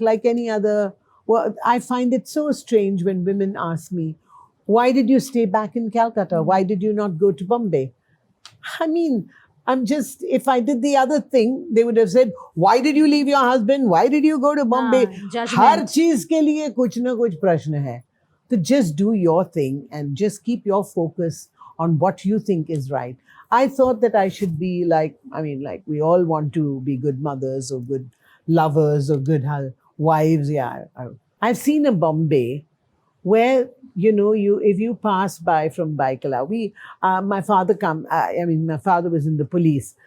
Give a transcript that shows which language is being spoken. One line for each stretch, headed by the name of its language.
English: Like any other, well, I find it so strange when women ask me, "Why did you stay back in Calcutta? Why did you not go to Bombay?" I mean, if I did the other thing, they would have said, "Why did you leave your husband? Why did you go to Bombay?" judgment.
Hindi: हर चीज के लिए कुछ ना कुछ प्रश्न है.
English: So just do your thing and just keep your focus on what you think is right. I thought that I should be like we all want to be good mothers or good lovers or good wives. Yeah, I've seen a Bombay where if you pass by from Baikala, my father my father was in the police.